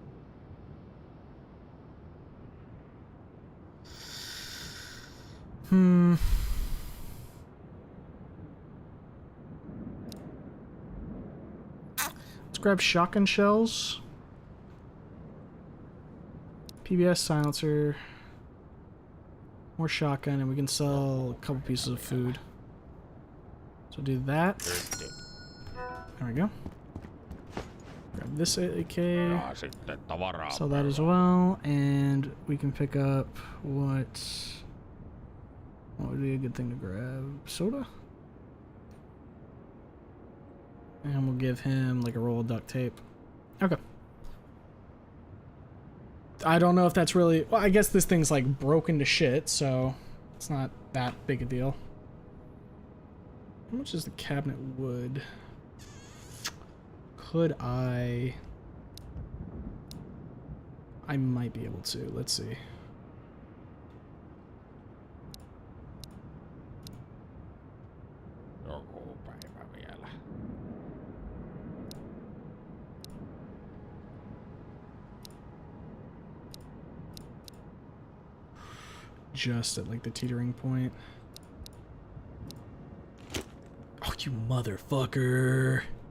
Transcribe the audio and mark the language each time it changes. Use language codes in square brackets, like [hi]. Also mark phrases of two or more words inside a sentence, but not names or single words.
[en] Let's grab shotgun shells. PBS silencer. More shotgun, and we can sell a couple pieces of food. So do that. There we go. Grab this AK. [fi] Ja sitten tavaraa. [en] Sell that as well, and we can pick up what would be a good thing to grab? Soda? And we'll give him like a roll of duct tape. Okay. I don't know if that's really... Well, I guess this thing's like broken to shit, so it's not that big a deal. How much is the cabinet wood? Could I might be able to. Let's see. [fi] Joku päivä vielä. [en] Just at like the teetering point. Oh, you motherfucker.